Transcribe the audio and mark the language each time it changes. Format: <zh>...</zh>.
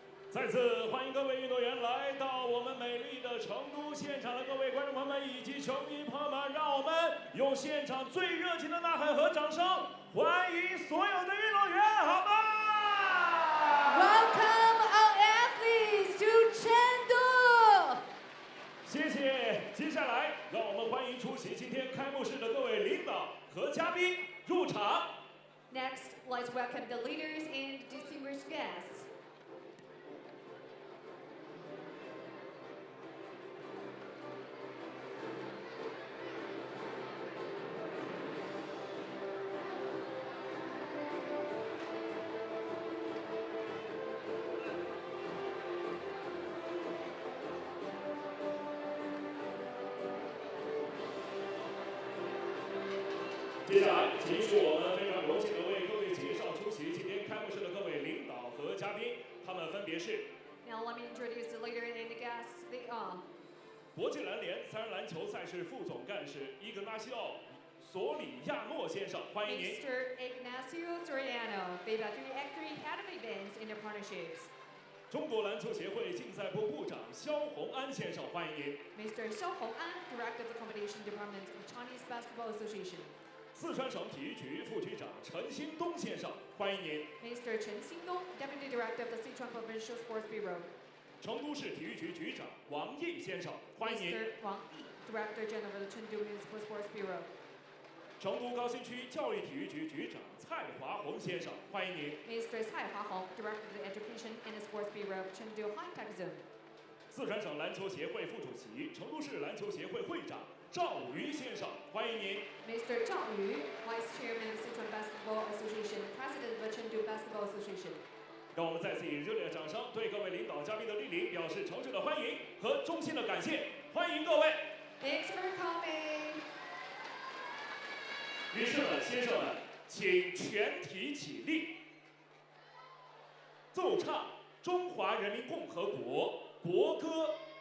<zh>再次欢迎各位运动员来到我们成都现场的各位观众朋友们以及球迷朋友们，让我们用现场最热情的呐喊和掌声欢迎所有的运动员，好吗</zh> <en>Welcome our athletes to Chengdu.</en> <zh>谢谢。接下来，让我们欢迎出席今天开幕式的各位领导和嘉宾入场。</zh> <en>Next, let's welcome the leaders and distinguished guests.</en> <zh>接下来，请许我们非常荣幸的为各位介绍出席今天开幕式的各位领导和嘉宾，他们分别是</zh> <en>Now let me introduce the leader and the guests. They are</en> <zh>国际篮联三人篮球赛事副总干事伊格纳西奥·索里亚诺先生，欢迎您。</zh> <en>Mr. Ignacio Soriano, FIBA 3x3 Head of Events and Partnerships.</en> <zh>中国篮球协会竞赛部部长肖洪安先生，欢迎您。</zh> <en>Mr. Xiao Hong'an, Director of the Competition Department of Chinese Basketball Association.</en> <zh>四川省体育局副局长陈新东先生，欢迎您。</zh> <en>Mr. Chen Xingdong, Deputy Director of the Sichuan Provincial Sports Bureau.</en> <zh>成都市体育局局长王毅先生，欢迎您。</zh> <en>Mr. Wang Yi, Director General of the Chengdu Municipal Sports Bureau.</en> <zh>成都高新区教育体育局局长蔡华红先生，欢迎您。</zh> <en>Mr. Cai Huahong, Director of the Education and the Sports Bureau of Chengdu High Tech Zone.</en> <zh>四川省篮球协会副主席、成都市篮球协会会长赵瑜先生，欢迎您。</zh> <en>Mr. Zhao Yu, Vice Chairman of the Sichuan Basketball Association, President of the Chengdu Basketball Association.</en> <zh>让我们再次以热烈的掌声对各位领导嘉宾的莅临表示诚挚的欢迎和衷心的感谢，欢迎各位。</zh> <en>Thanks for coming.</en> <zh>女士们、先生们，请全体起立，奏唱中华人民共和国国歌。</zh>